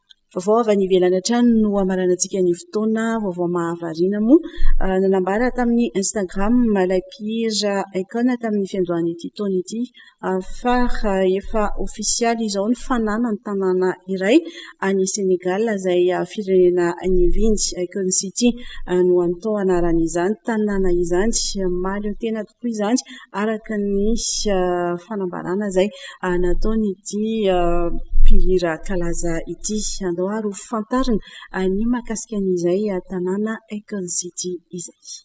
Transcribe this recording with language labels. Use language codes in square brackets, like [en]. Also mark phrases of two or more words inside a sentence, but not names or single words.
[mg] vaovao avy any ivelany hatrany no amaranantsika ny fotoana vaovao mahavarina moa nanambara tamin'ny Instagram [fr] la pire [mg] icône tamin'ny fiandohan'ity taona ity fa efa ofisialy izao ny fanana ny tanàna iray any Sénégal izay firenena ny Vinci Icon City no antao anaran'izany tanàna izany maleo tena tokoa izany araka ny fanambarana izay nataony ity mpihira kalaza ity andao ary ho fantarina ny mahakasika an'izay tanàna Icon City izay.